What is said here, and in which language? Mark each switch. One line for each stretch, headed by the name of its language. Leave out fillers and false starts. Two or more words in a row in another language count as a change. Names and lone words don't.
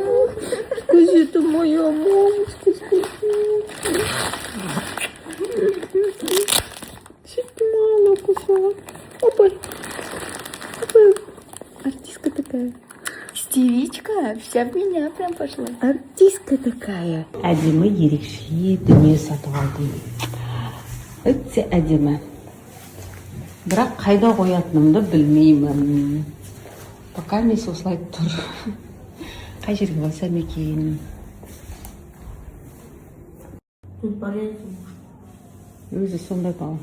Russian: Скажи, ты моя мамочка, скажи. Чуть мало кусала. Опа. Артистка такая. Стевичка вся в меня прям пошла. Артистка такая.
Kazakh: Әдемі ерекше дүние сатып алдым. Өте әдемі. Бірақ қайда қоятынымды білмеймін. Пока мен осылай тұр. Қай жерге қойсам екен? Өзі сондай бала.